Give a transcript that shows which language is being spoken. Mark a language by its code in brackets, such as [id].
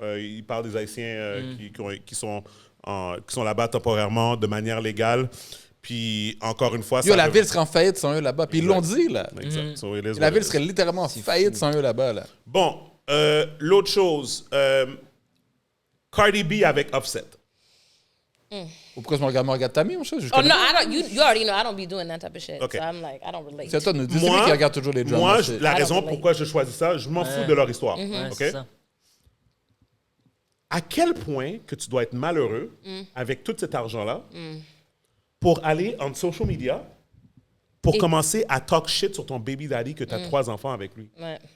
[fr] Il parle des Haïtiens qui sont là-bas temporairement, de manière légale. Puis, encore une fois... la ville serait en faillite sans eux là-bas. Puis ils l'ont dit, là. Exact. La ville serait littéralement en faillite sans eux là-bas, là. Bon, l'autre chose, Cardi B avec Offset. Pourquoi je me regarde Tammy, mon chat? [en] Oh, no, you already know I don't be doing that type of shit. Okay. So I'm like, I don't relate. [fr] C'est toi, c'est lui qui regarde toujours les dramas. Moi, la raison pourquoi je choisis ça, je m'en fous de leur histoire. OK? À quel point que tu dois être malheureux avec tout cet argent-là pour aller en social media pour commencer à [en] talk shit [fr] sur ton baby daddy que tu as 3 enfants avec lui. Ouais.